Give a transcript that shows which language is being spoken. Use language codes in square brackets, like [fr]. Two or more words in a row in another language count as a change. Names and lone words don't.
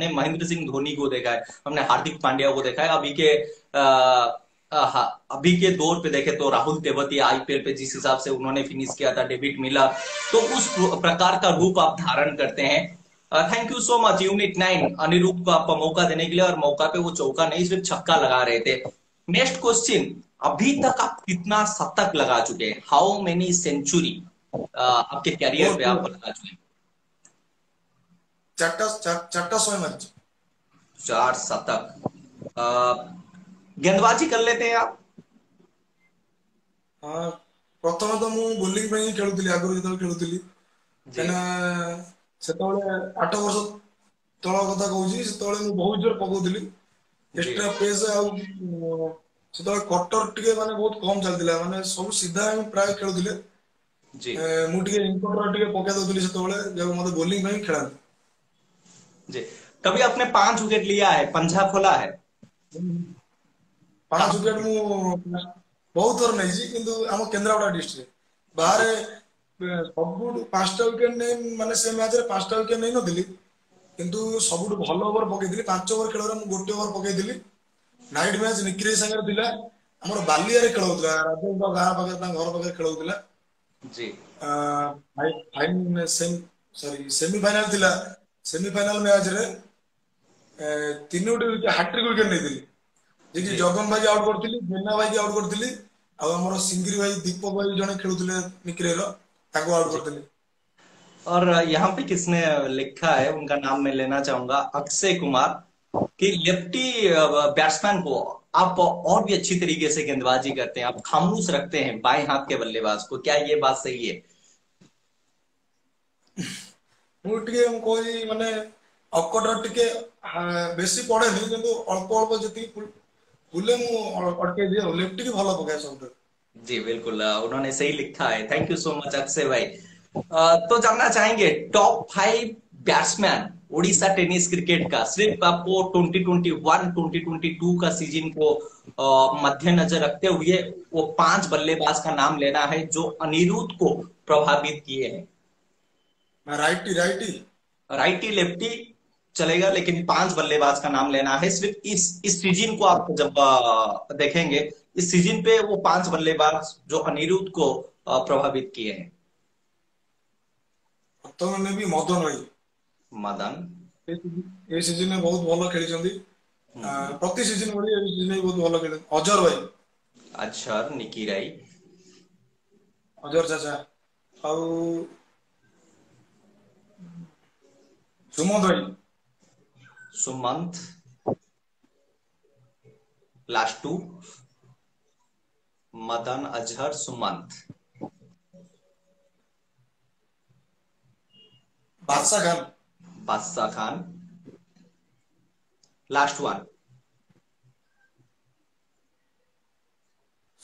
[hi] हमने महेंद्र सिंह धोनी को देखा है, हमने हार्दिक पांड्या को देखा है, अभी के दौर पे देखे तो राहुल तेवतिया आईपीएल पे जिस हिसाब से उन्होंने फिनिश किया था, डेविड मिलर, तो उस प्रकार का रूप आप धारण करते हैं। [en] thank you so much [hi] यूनिट 9 अनिरुद्ध को आपका मौका देने के लिए, और मौका पे वो चौका नहीं सिर्फ छक्का लगा रहे थे। [en] next question, [hi] अभी तक आप कितना शतक लगा चुके हैं? [en] how many century [hi] आपके कैरियर पे आप [or] ମୋର [hi] लगा चुके हैं? [or] ଚାରିଟା 100 ମାରିଛି। [hi] 4 शतक। गेंदबाजी कर लेते हैं आप? [or] ହଁ, ପ୍ରଥମେ ତ ମୁଁ ବୋଲିଂ ପାଇଁ ହିଁ ଖେଳୁଥିଲି ଆଗରୁ ଯେତେବେଳେ ଖେଳୁଥିଲି। [hi] जी। [or] କାହିଁକିନା ସେତେବେଳେ 8 ବର୍ଷ ତଳ କଥା କହୁଛି, ସେତେବେଳେ ମୁଁ ବହୁତ ଜୋର ପକଉଥିଲି [hi] जी। [en] extra pace. [or] ଆଉ ସେତେବେଳେ କଟର ଟିକେ ମାନେ ବହୁତ କମ ଚାଲିଥିଲା, ମାନେ ସବୁ ସିଧା ହିଁ ପ୍ରାୟ ଖେଳୁଥିଲେ। [hi] जी। [or] ମୁଁ ଟିକେ ଇନକଟର ଟିକେ ପକେଇ ଦଉଥିଲି ସେତେବେଳେ, ଯୋଉ ମତେ ବୋଲିଂ ପାଇଁ ଖେଳାନ୍ତି। [hi] जी। कभी आपने 5 विकेट लिया है, पंजा खोला है? [or] 5 ୱିକେଟ [hi] 5 विकेट। [or] ମୁଁ ବହୁତ ଥର ନେଇଛି, କିନ୍ତୁ ଆମ କେନ୍ଦ୍ରାପଡ଼ା ଡିଷ୍ଟ୍ରିକ୍ଟ [hi] जी। [or] ବାହାରେ ସବୁଠୁ 5ଟା 'ୱିକେଟ ନେଇ, ମାନେ ସେ ମ୍ୟାଚରେ 5ଟା 'ୱିକେଟ ନେଇନଥିଲି, କିନ୍ତୁ ସବୁଠୁ ଭଲ ଓଭର ପକେଇଥିଲି। 5 ଓଭର ଖେଳରେ ମୁଁ 1 ଓଭର ପକେଇଥିଲି। [en] night match [or] ନିକିରେ ସାଙ୍ଗରେ ଥିଲା, ଆମର ବାଲିଆରେ ଖେଳ ହଉଥିଲା, ରାଜେଶଙ୍କ ଗାଁ ପାଖରେ, ତାଙ୍କ ଘର ପାଖରେ ଖେଳ ହଉଥିଲା। [hi] जी। [or] ସେମିଫାଇନାଲ ଥିଲା। ସେମିଫାଇନାଲ ମ୍ୟାଚରେ 3ଟି [en] hat-trick wicket [or] ନେଇଥିଲି, ଯେ କି [hi] जी। [or] ଜଗନ ଭାଇକି ଆଉଟ କରିଥିଲି, ବେନା ଭାଇକି ଆଉଟ କରିଥିଲି, ଆଉ ଆମର ସିଙ୍ଗିରି ଭାଇ ଦୀପକ ଭାଇ ଜଣେ ଖେଳୁଥିଲେ ନିକିରେର, ତାଙ୍କୁ ଆଉଟ [hi] जी। [or] କରିଥିଲି। [hi] और यहाँ पे किसने लिखा है, उनका नाम मैं लेना चाहूंगा, अक्षय कुमार, कि [en] lefty batsman [hi] को आप और भी अच्छी तरीके से गेंदबाजी करते हैं, आप खामोश रखते हैं बाएं हाथ के बल्लेबाज को, क्या ये बात सही है? [or] ମୁଁ ଟିକେ ମୁଁ କହୁଛି ମାନେ ଅକଟର ଟିକେ ବେଶୀ ପଡେନି, କିନ୍ତୁ ଅଳ୍ପ ଅଳ୍ପ ଯେତିକି ବୁଲେ ମୁଁ ଅଟକେଇ दिए। लेफ्टी की ଭଲ ପକାଏ ସବୁଠୁ। [hi] जी बिल्कुल, उन्होंने सही लिखा है। [en] thank you so much [hi] अक्षय भाई। तो जानना चाहेंगे [en] top 5 batsman [hi] उड़ीसा [en] tennis cricket [hi] का, सिर्फ आपको 2021 2022 का सीजन को मद्देनजर रखते हुए वो 5 बल्लेबाज का नाम लेना है जो अनिरुद्ध को प्रभावित किए हैं। [en] righty righty righty lefty [hi] चलेगा, लेकिन 5 बल्लेबाज का नाम लेना है। सिर्फ इस सीजन को आप जब देखेंगे, इस सीजन पे वो 5 बल्लेबाज जो अनिरुद्ध को प्रभावित किए हैं। [or] ବର୍ତ୍ତମାନ ବି ମଦନ ଭାଇ [hi] मदन। [or] ଏ ସିଜନରେ ବହୁତ ଭଲ ଖେଳିଛନ୍ତି। हम्म। ପ୍ରତି ସିଜନ ଭଳି ଏ ସିଜନ ବି ବହୁତ ଭଲ ଖେଳିଛନ୍ତି। ଅଜର ଭାଇ, [hi] अच्छा, निकी राई। [or] ଅଜର ଚାଚା, ଆଉ ସୁମନ୍ତ ଭାଇ। [hi] सुमंत। लास्ट 2, मदन, अजहर, सुमंत। बादशाह खान। बादशाह खान। लास्ट 1।